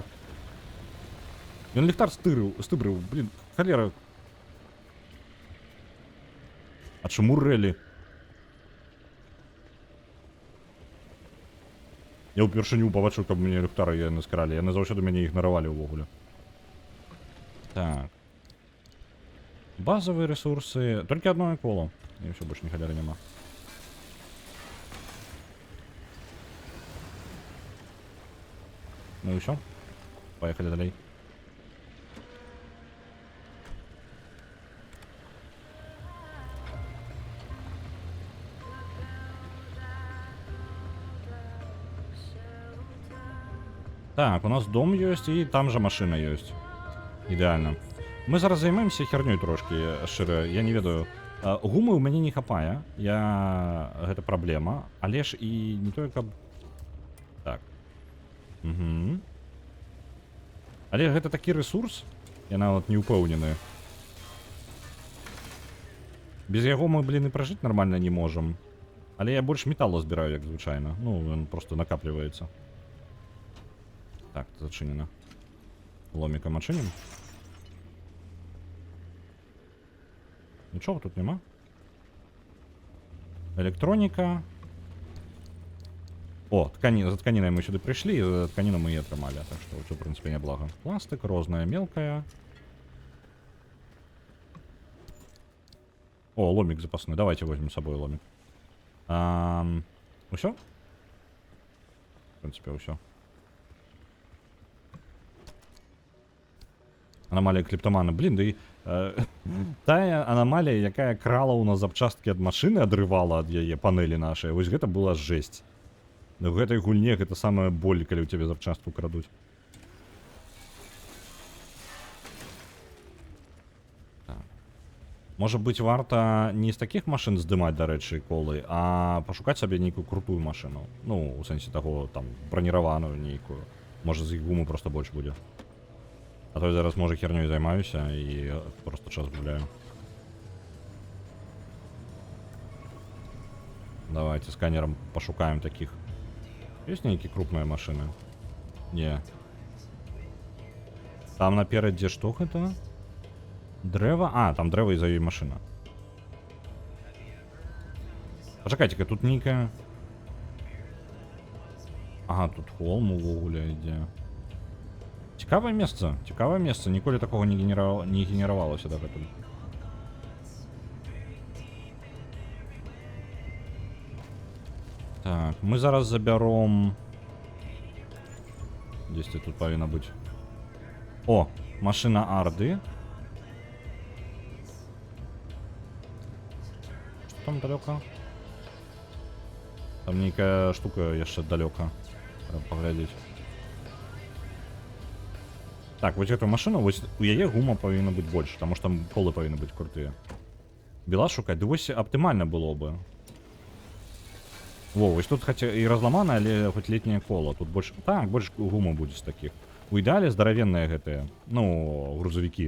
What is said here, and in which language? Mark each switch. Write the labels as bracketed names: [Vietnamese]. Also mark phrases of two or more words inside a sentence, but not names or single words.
[Belarusian] Ён ліхтар стыбрыў, блин, халера. А чаму рэлі? Я ўпершыню пабачыў, каб мне ліхтары яны скаралі. Яны заўсёды мяне ігнаравалі ўвогуле. [Russian] Так. Базовые ресурсы. Только одно коло. И все, больше ни халеры нема. Ну и все. Поехали далее. Так, у нас дом есть, и там же машина есть. Идеально. [Belarusian] Мы зараз займаемся хернёй трошки, шчыра, я не ведаю. Гумы ў мяне не хапае, гэта праблема, але ж і не тое, каб... Так. Угу. Але гэта такі рэсурс, я нават не ўпэўнены. Без яго мы, блин, і пражыць нармальна не можам. Але я больш металла збіраю, як звычайна. Ну, ён просто накапліваецца. Так, зачынена. Ломікам адчынім. [Ukrainian] Нічого тут нема. Электроніка. О, за тканінай мы сюди прийшли, і за тканіну ми її отримали. Так що це, в принципі, неблаго. [Russian] Пластик, розная, мелкая. О, ломик запасной. Давайте возьмем с собой ломик. [Belarusian] Усё? В принципе, усё. Аномалія клептомана. Блін, да і... тая аномалія, якая крала у нас запчасткі ад машыны, адрывала ад яе панелі нашай. Вось гэта была жесть. В гэтай гульне гэта самая боль, калі ў цябе запчастку крадуць. Так. Можа быць, варта не з такіх машын здымаць, дарэчы, колы, а пашукаць сабе нейкую крутую машыну. Ну, у сэнсе таго, там, браніраваную нейкую. Можа, з іх гумы просто больш будзе. А то я зараз, може, хернёй займаюся і просто час гуляю. [Russian] Давайте сканером пошукаем таких. Есть некие крупные машины? Не. Там напереди что это? Древо? А, там древо из-за ее машина. [Ukrainian] Почекайте-ка, тут некая... Ага, тут холм увогуле йде. Цікаве место. Ніколи такого не генерувалося [Russian] до этого. Так, мы зараз заберем... [Ukrainian] Десь тут повинно быть. О, машина Арды. [Russian] Что там далеко? Там некая штука еще далеко. Треба поглядеть. Так, вот эту машину, [Belarusian] вось у яе гума павінна быць больш, таму што там колы павінны быць крутыя. Біла шукаць, ды вось аптымальна было бы. Во, вось тут хаця і разламана, але хоць летняе кола. Тут больш... Так, больш гума будзе з такіх. У ідэале здаравенныя гэтыя, ну, грузавікі.